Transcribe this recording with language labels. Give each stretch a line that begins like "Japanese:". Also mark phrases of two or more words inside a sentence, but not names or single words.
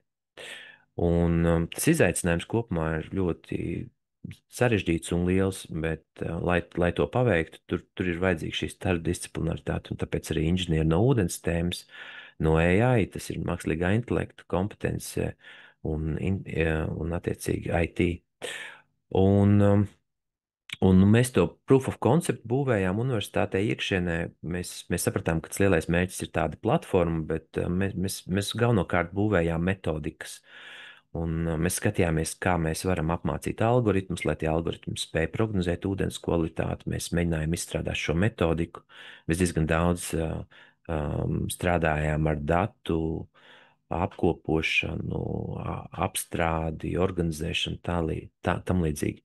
Latvian: Un tas izaicinājums kopumā ir ļoti sarežģīts un liels, bet, lai to paveiktu, tur ir vajadzīga šī starpdisciplinaritāte, un tāpēc arī inženieri no ūdens tēmas, no AI, tas ir mākslīgā intelekta kompetence un attiecīgi IT. Un mēs to
English: proof of concept
Latvian: būvējām universitātē iekšienē. Mēs sapratām, ka tas lielais mērķis ir tāda platforma, bet mēs galvenokārt būvējām metodikas. Un mēs skatījāmies, kā mēs varam apmācīt algoritmus, lai tie algoritmi spēj prognozēt ūdens kvalitāti. Mēs mēģinājām izstrādāt šo metodiku. Mēs diezgan daudz strādājām ar datu apkopošanu, apstrādi, organizēšanu, tam līdzīgi.